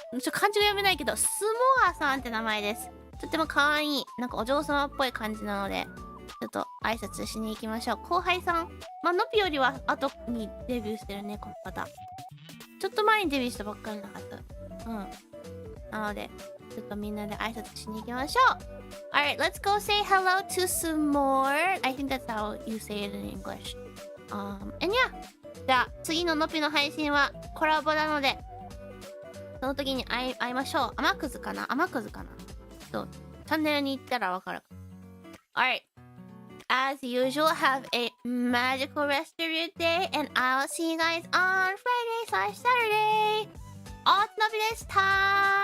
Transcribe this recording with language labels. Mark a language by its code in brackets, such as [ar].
[ja] 漢字が読めないけど、スモアさんって名前です。とっても可愛い、なんかお嬢様っぽい感じなので、ちょっと挨拶しに行きましょう。後輩さん。まあ、のぴよりは後にデビューしてるね、この方。ちょっと前にデビューしたばっかりのはず。なので、ちょっとみんなで挨拶しに行きましょう。 [en] Alright, let's go say hello to some more. I think that's how you say it in English. And yeah. [ja] じゃあ、次ののぴの配信はコラボなので、その時に会いましょう。天くずかなチャンネルに行ったらわかる。 [en] Alright. As usual, have a magical rest of your day, and I'll see you guys on Friday/Saturday. [ja] おつのびでした。